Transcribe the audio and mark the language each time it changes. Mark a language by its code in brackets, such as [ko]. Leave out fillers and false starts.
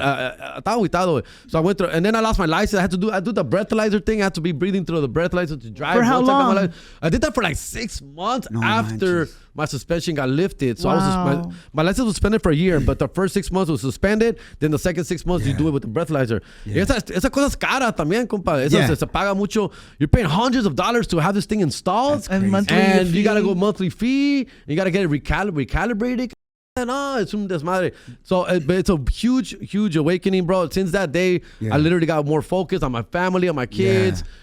[es] Estaba aguitado, [en] so I went through, and then I lost my license. I do the breathalyzer thing. I had to be breathing through the breathalyzer to drive. For how long? I did that for like 6 months after my suspension got lifted. So my license was suspended for a year, but the first 6 months was suspended. Then the second 6 months you do it with the breathalyzer. [es] Esa cosa es cara también, compa. Se paga mucho. [en] You're paying hundreds of dollars to have this thing installed, and you gotta go monthly fee. You gotta get it recalibrated. It's [es] un desmadre. [en] So it's a huge awakening, bro. Since that day, I literally got more focused on my family, on my kids.